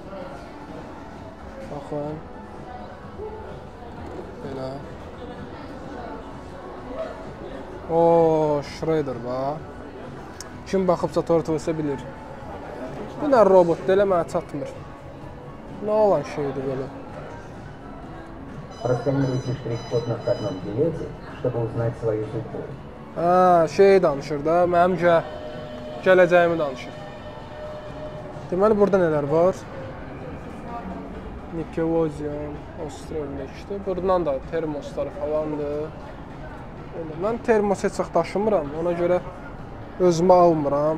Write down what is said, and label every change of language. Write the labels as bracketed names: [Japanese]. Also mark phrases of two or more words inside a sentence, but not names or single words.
[Azerbaijani] Baxın. Belə. Ooo, Shredder bax. Kim baxıbsa Turtves'e bilir. Bu nə robotdur, elə mənə çatmır. Nə olan şeydir belə? [Russian] Просканируйте штрих-код на входном билете, чтобы узнать свою судьбу. [Azerbaijani] Şey danışır da, mənim gələcəyimi danışır. Deməli, burada nələr var? Nickelodeon, Ostrolmekdir. Buradan da termoslar falandır. Mən termos heç vaxt daşımıram, ona görə özümə almıram.